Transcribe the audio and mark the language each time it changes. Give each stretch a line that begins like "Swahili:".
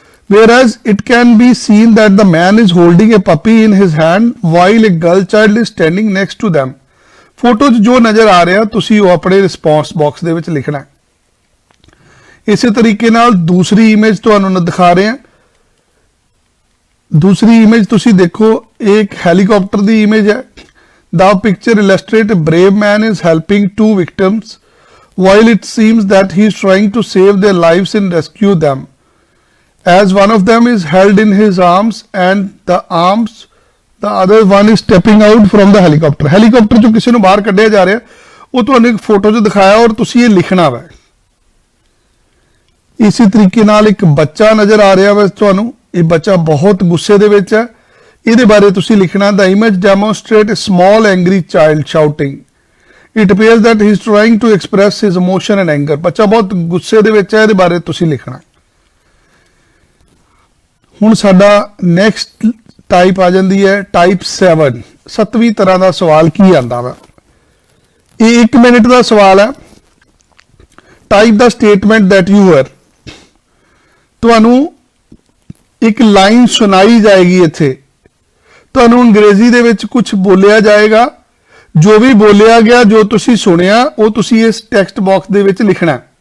English: whereas it can be seen that the man is holding a puppy in his hand while a girl child is standing next to them.
Punjabi: Photo 'ਚ ਜੋ ਨਜ਼ਰ ਆ ਰਿਹਾ ਤੁਸੀਂ ਉਹ ਆਪਣੇ response box ਦੇ ਵਿੱਚ ਲਿਖਣਾ ਹੈ। ਇਸੇ ਤਰੀਕੇ ਨਾਲ ਦੂਸਰੀ ਇਮੇਜ ਤੁਹਾਨੂੰ ਦਿਖਾ ਰਹੇ ਹਾਂ। ਦੂਸਰੀ ਇਮੇਜ ਤੁਸੀਂ ਦੇਖੋ, ਇਹ ਇੱਕ ਹੈਲੀਕਾਪਟਰ ਦੀ ਇਮੇਜ ਹੈ।
English: The picture illustrates a brave man is helping two victims while it seems that he is trying to save their lives and rescue them, as one of them is held in his arms and the other one is stepping out from the helicopter.
Punjabi: helicopter ਚੋਂ ਕਿਸੇ ਨੂੰ ਬਾਹਰ ਕੱਢਿਆ ਜਾ ਰਿਹਾ, ਉਹ ਤੁਹਾਨੂੰ ਇੱਕ ਫੋਟੋ 'ਚ ਦਿਖਾਇਆ ਔਰ ਤੁਸੀਂ ਇਹ ਲਿਖਣਾ ਵਾ। ਇਸੇ ਤਰੀਕੇ ਨਾਲ ਇੱਕ ਬੱਚਾ ਨਜ਼ਰ ਆ ਰਿਹਾ ਵਾ ਤੁਹਾਨੂੰ, ਇਹ ਬੱਚਾ ਬਹੁਤ ਗੁੱਸੇ ਦੇ ਵਿੱਚ ਹੈ, ਇਹਦੇ ਬਾਰੇ ਤੁਸੀਂ ਲਿਖਣਾ।
English: The image demonstrates a small angry child shouting. It appears that he is trying to express his emotion and anger.
Punjabi: ਬੱਚਾ ਬਹੁਤ ਗੁੱਸੇ ਦੇ ਵਿੱਚ ਹੈ, ਇਹਦੇ ਬਾਰੇ ਤੁਸੀਂ ਲਿਖਣਾ। ਹੁਣ ਸਾਡਾ ਨੈਕਸਟ ਟਾਈਪ ਆ ਜਾਂਦੀ ਹੈ ਟਾਈਪ 7। 7ਵੀਂ ਤਰ੍ਹਾਂ ਦਾ ਸਵਾਲ ਕੀ ਆਂਦਾ ਵਾ, ਇਹ 1 ਮਿੰਟ ਦਾ ਸਵਾਲ ਹੈ। Type ਦਾ statement
English: that you are,
Punjabi: ਤੁਹਾਨੂੰ ਇੱਕ ਲਾਈਨ ਸੁਣਾਈ ਜਾਏਗੀ, ਇੱਥੇ ਤੁਹਾਨੂੰ ਅੰਗਰੇਜ਼ੀ ਦੇ ਵਿੱਚ ਕੁਝ ਬੋਲਿਆ ਜਾਏਗਾ, ਜੋ ਵੀ ਬੋਲਿਆ ਗਿਆ, ਜੋ ਤੁਸੀਂ ਸੁਣਿਆ, ਉਹ ਤੁਸੀਂ ਇਸ ਟੈਕਸਟ ਬਾਕਸ ਦੇ ਵਿੱਚ ਲਿਖਣਾ।